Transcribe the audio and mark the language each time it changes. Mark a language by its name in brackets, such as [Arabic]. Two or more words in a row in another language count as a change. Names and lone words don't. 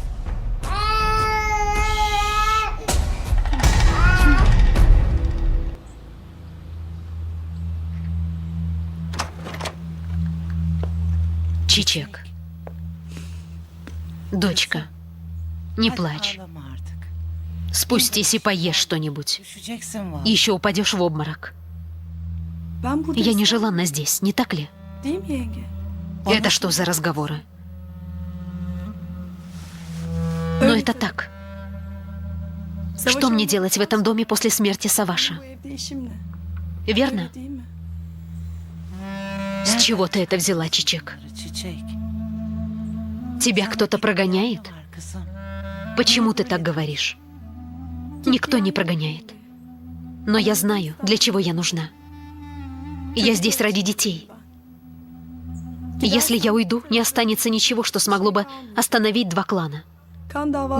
[Russian] Чичек. Дочка, не плачь. [Turkish] Ağlama artık. [Russian] Спустись и поешь что-нибудь. [Turkish] Düşeceksin var. [Russian] Еще упадешь в обморок. [Turkish] Ben burada [Russian] Я нежеланна здесь, не так ли? [Turkish] değil mi yenge? [Russian] Это что за разговоры? Но это так. Что мне делать в этом доме после смерти Саваша? [Turkish] Bu evde işim ne? [Russian] Верно? [Turkish] Değil mi? [Russian] С чего ты это взяла, Чичек? Çiçek. Тебя кто-то прогоняет? [Turkish] Var kızım. [Russian] Почему ты так говоришь? Никто не прогоняет. Но я знаю, для чего я нужна. Я здесь ради детей. Если я уйду, не останется ничего, что смогло бы остановить два клана. [Turkish] Kan davası.